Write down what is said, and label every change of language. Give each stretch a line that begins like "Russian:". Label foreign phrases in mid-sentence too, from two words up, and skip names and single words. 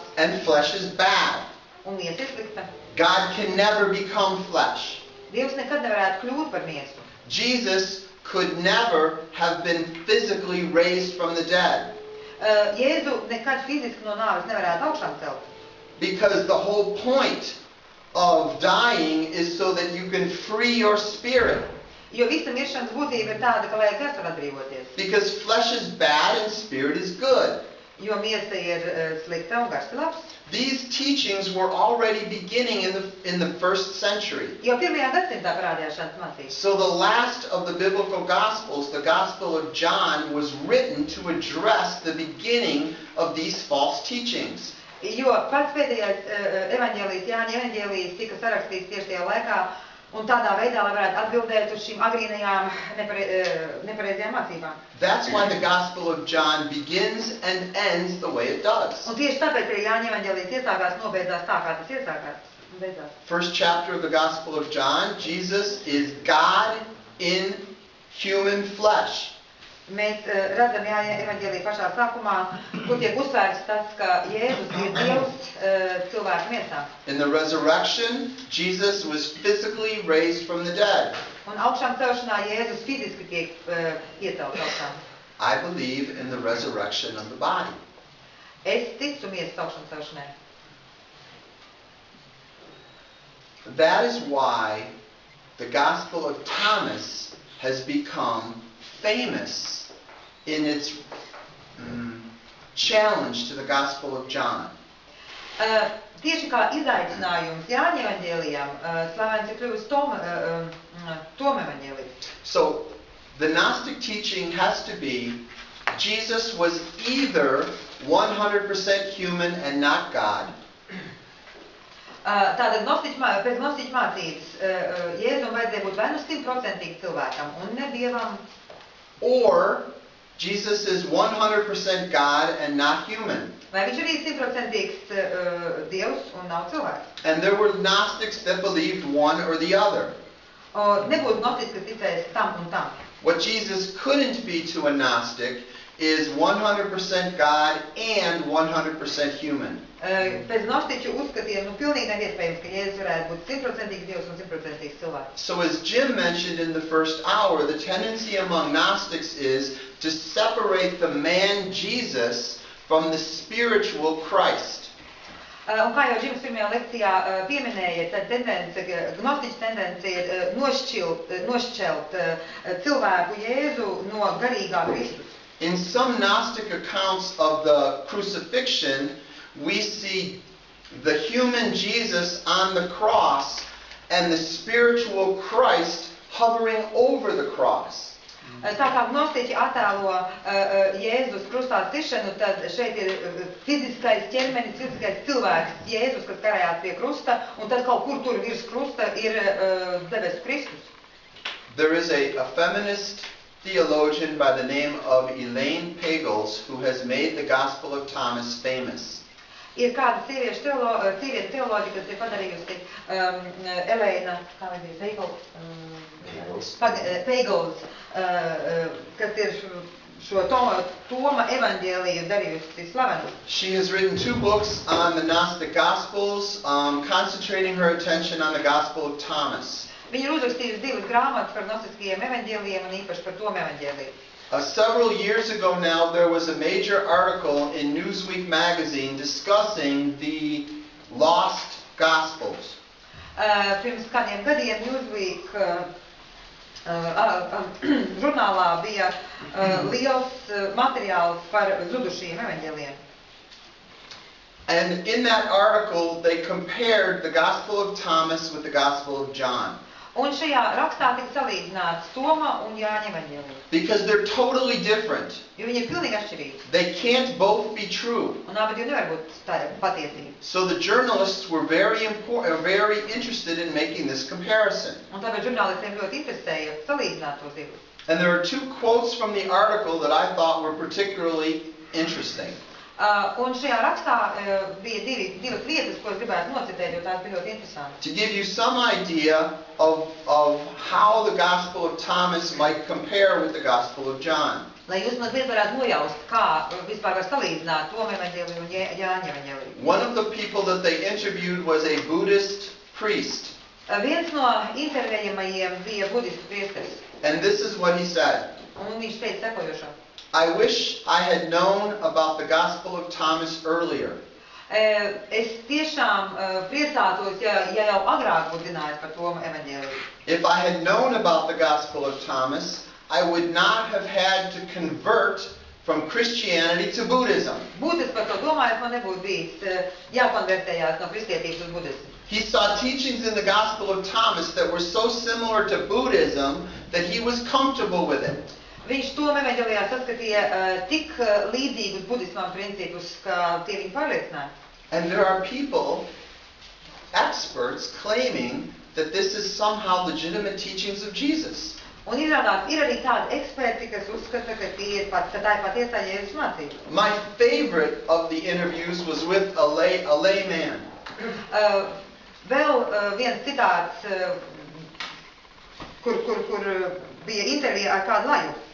English: And flesh is bad.
Latvian: Un miesa ir slikta.
English: God can never become flesh.
Latvian: Dievs nekad nevarētu kļūt par miesu.
English: Jesus could never have been physically raised from the dead.
Latvian: Jēzu nekad fiziski no nāves nevarētu augšām celt.
English: Because the whole point of dying is so that you can free your spirit.
Latvian: Jo visa miršanas būtība ir tāda, ka vajag garu atbrīvoties.
English: Because flesh is bad and spirit is good.
Latvian: Jo miesa ir slikta un gars ir labs.
English: These teachings were already beginning in the first century.
Latvian: Jau 1. gadsimtā parādījās šādas mācības.
English: So the last of the biblical gospels, the Gospel of John, was written to address the beginning of these false teachings.
Latvian: Jo pats pēdējais evaņģēlijs, Jāņa evaņģēlijs, tika sarakstīts tieši tajā laikā, un tādā veidā, lai varētu atbildēt uz šīm agrīnajām nepareizajām mācībām.
English: That's why the Gospel of John begins and ends the way it does.
Latvian: Un tieši tāpēc arī Jāņa evaņģēlijs iesākās, nobeidzās tā, kā tas iesākās. Beidzās.
English: First chapter of the Gospel of John, Jesus is God in human flesh.
Latvian: Mēs redzam Jāņa evaņģēlija pašā sākumā, kur tiek uzsvērts tas, ka Jēzus ir Dievs cilvēku miesā.
English: In the resurrection, Jesus was physically raised from the dead.
Latvian: Un augšām celšanā Jēzus fiziski tiek iecelts augšām.
English: I believe in the resurrection of the body.
Latvian: Es ticu miesas augšām celšanai.
English: That is why the Gospel of Thomas has become famous in its challenge to the Gospel of John.
Latvian: Tieši kā izaicinājums Jāņa evaņģēlijam, slavens ir kļuvis Toma evaņģēlijs.
English: So the Gnostic teaching has to be Jesus was either 100% human and not God.
Latvian: Tātad pēc gnostiķu mācības Jēzum vajadzēja būt vai nu 100% cilvēkam un ne Dievam.
English: Or Jesus is 100% God and not human.
Latvian: Vai viņš arī 100% Dievs un nav cilvēks.
English: And there were Gnostics that believed one or the other.
Latvian: Nebūtu gnostiķis, kas ticēs tam un tam.
English: What Jesus couldn't be to a Gnostic is 100% God and 100% human.
Latvian: Pēc gnostiķu uzskatiem, pilnīgi nav iespējams, ka Jēzus varētu būt 100% Dievs un 100% cilvēks.
English: So as Jim mentioned in the first hour, the tendency among Gnostics is to separate the man Jesus from the spiritual Christ.
Latvian: Un kā jau Džims pirmajā lekcijā pieminēja, tad gnostiķa tendence ir nošķelt cilvēku Jēzu no garīgā Kristus.
English: In some Gnostic accounts of the crucifixion, we see the human Jesus on the cross and the spiritual Christ hovering over the cross.
Latvian: Tā kā gnostiķi attēlo Jēzus krustā sišanu, tad šeit ir fiziskais ķermenis, fiziskais cilvēks Jēzus, kas karājās pie krusta, un tad kaut kur tur virs krusta ir debesu Kristus.
English: There is a feminist theologian by the name of Elaine Pagels who has made the Gospel of Thomas famous.
Latvian: Ir kāda sieviešu teoloģija, kas ir padarījusi Elēna, kā vai bija, Pagels, kas ir šo Toma evaņģēliju darījusi slavenu.
English: She has written 2 books on the Gnostic Gospels, concentrating her attention on the Gospel of Thomas.
Latvian: Viņa ir uzrakstījusi 2 grāmatas par gnostiskajiem evaņģēlijiem un īpaši par Toma evaņģēliju.
English: Several years ago now, there was a major article in Newsweek magazine discussing the lost Gospels.
Latvian: Pirms kādiem gadiem Newsweek žurnālā bija liels materiāls par zudušajiem evaņģēlijiem.
English: And in that article, they compared the Gospel of Thomas with the Gospel of John.
Latvian: Un šajā rakstā tika salīdzināts Toma un Jāņa evaņģēlija.
English: Because they're totally different.
Latvian: Jo viņi ir pilnīgi atšķirīgi.
English: They can't both be true.
Latvian: Un abi nevar būt patiesība.
English: So the journalists were very interested in making this comparison.
Latvian: Un tāpēc žurnālistiem ļoti interesēja salīdzināt tos divus.
English: And there are 2 quotes from the article that I thought were particularly interesting.
Latvian: Un šajā rakstā bija divas vietas, ko es gribētu nocitēt, jo tās bija ļoti interesanti.
English: To give you some idea of how the Gospel of Thomas might compare with the Gospel of John.
Latvian: Lai jūs mazliet varētu nojaust, kā vispār var salīdzināt Toma evaņģēliju un Jāņa evaņģēliju.
English: One of the people that they interviewed was a Buddhist priest.
Latvian: Viens no intervējamajiem bija budistu priesteris.
English: And this is what he said.
Latvian: Un viņš teica sekojošo.
English: I wish I had known about the Gospel of Thomas earlier.
Latvian: Es tiešām priecātos, ja jau agrāk būtu zinājis par Toma evaņģēliju.
English: If I had known about the Gospel of Thomas, I would not have had to convert from Christianity to Buddhism.
Latvian: Būtu es par to domājis, man nebūtu bijis jākonvertējās no kristietības uz budismu.
English: He saw teachings in the Gospel of Thomas that were so similar to Buddhism that he was comfortable with it.
Latvian: Viņš Toma evaņģēlijā saskatīja tik līdzīgus budismam principus, ka tie viņu pārliecināja.
English: And there are people, experts, claiming that this is somehow legitimate teachings of Jesus.
Latvian: Un izrādās, ir arī tādi eksperti, kas uzskata, ka tā ir patiesā Jēzus mācība.
English: My favorite of the interviews was with a layman.
Latvian: Vēl viens citāts, kur bija intervija ar kādu laju.